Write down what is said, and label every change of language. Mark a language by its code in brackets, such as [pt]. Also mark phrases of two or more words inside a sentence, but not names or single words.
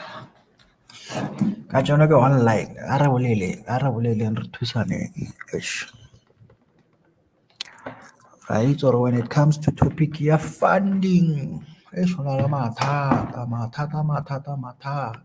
[st] Ka tsona ke online. Arabolele re thusane. Eish. [en] Right, or when it comes to [st] topic ya funding, eish, ho na le mathata.